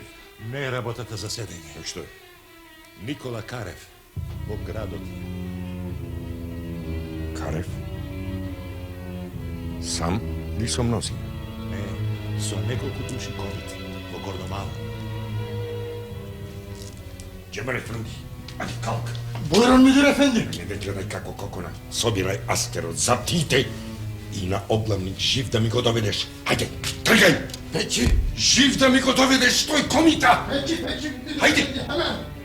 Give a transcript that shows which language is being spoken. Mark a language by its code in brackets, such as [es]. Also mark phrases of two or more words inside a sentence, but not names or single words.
[mk] Не е работата за седење. Што е? Никола Карев во градот. Карев? Сам или со мнози? Не, со неколку души комити во Гордомала. Джемаре Фрунди, ади калк. [tr] Buyurun müdür efendi. [mk] Не ве гледај како кокона. Собирај аскерот, заптите и на оглавник жив да ми го доведеш. Хајде, тргај! Peki. Жив да ми го доведеш, тој комита! Peki. Haide. Hemen.